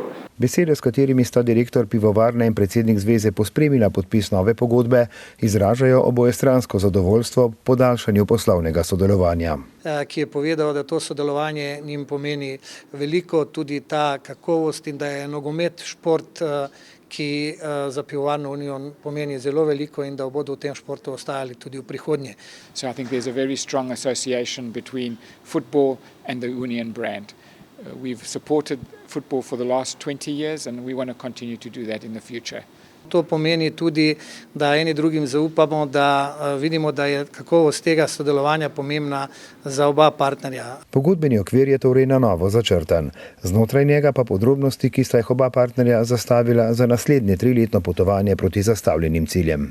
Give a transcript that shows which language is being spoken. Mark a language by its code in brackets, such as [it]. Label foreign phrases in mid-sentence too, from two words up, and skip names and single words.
[sl] Besede, s katerimi sta direktor pivovarne in predsednik zveze pospremila podpis nove pogodbe, izražajo obojestransko zadovoljstvo po podaljšanju poslovnega sodelovanja. Ki je povedal, da to sodelovanje njim pomeni veliko, tudi ta kakovost in da je nogomet šport, ki za pivovarno Union pomeni zelo veliko in da bodo v tem športu ostajali tudi v prihodnje. [en] So I think there's a very strong association between football and the Union brand. We've supported football for the last 20 years and we want to continue to do that in the future. [sl] To pomeni tudi, da eni drugim zaupamo, da vidimo, da je kakovost tega sodelovanja pomembna za oba partnerja. Pogodbeni okvir je torej na novo začrtan. Znotraj njega pa podrobnosti, ki sta jih oba partnerja zastavila za naslednje 3-letno potovanje proti zastavljenim ciljem.